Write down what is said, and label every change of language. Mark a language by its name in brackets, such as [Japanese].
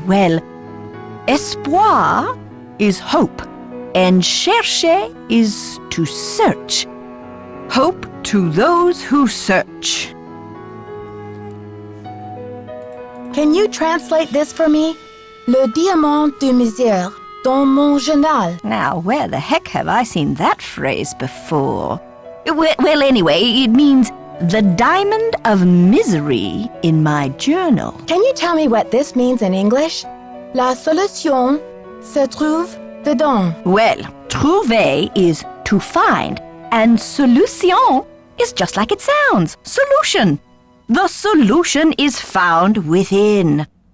[English] Well, espoir is hope, and chercher is to search. Hope to those who search. Can you translate this for me? [French] Le diamant de misère dans mon journal. [English] Now, where the heck have I seen that phrase before? Well, anyway, it means the diamond of misery in my journal. Can you tell me what this means in English? [French] La solution se trouve dedans. [English] Well, trouver is to find, and solution is just like it sounds. Solution. The solution is found within.